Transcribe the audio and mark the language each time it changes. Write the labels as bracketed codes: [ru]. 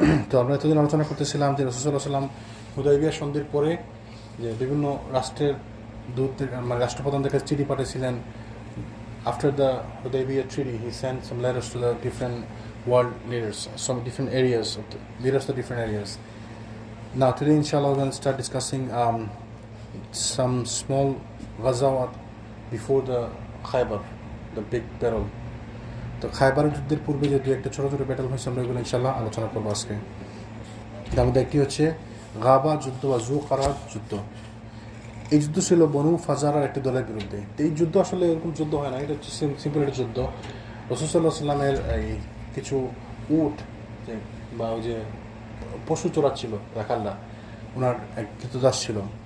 [bn] তো আমরা এতদিন আলোচনা করতেছিলাম যে রাসূল সাল্লাল্লাহু আলাইহি ওয়াসাল্লাম হুদাইবিয়া সন্ধির পরে যে বিভিন্ন রাষ্ট্রের দূতদের মানে রাষ্ট্রপ্রধানদের কাছে চিঠি পাঠিয়েছিলেন। [en] After the Hudaybiyah treaty, he sent some letters to the different world leaders, some different areas of the leaders of different areas. Now today, inshallah, we're going to start discussing some small ghazawat before the Khaybar, the big battle. [bn] তো খায়বারের যুদ্ধের পূর্বে যে দু একটা ছোট ছোট battle হয়েছে, আমরা এগুলো ইনশাল্লাহ আলোচনা করবো আজকে। তার মধ্যে একটি হচ্ছে গাবা যুদ্ধ বা জু কারার যুদ্ধ। এই যুদ্ধ ছিল বনু ফাজারার একটি দলের বিরুদ্ধে। এই যুদ্ধ আসলে এরকম যুদ্ধ হয় না, এটা হচ্ছে সিম্পল একটা যুদ্ধ। রাসূল সাল্লাল্লাহু আলাইহি ওয়াসাল্লামের এই কিছু উট যে বা ওই যে পশু চোরাচ্ছিল রাখালরা, ওনার এক কৃতদাস ছিল।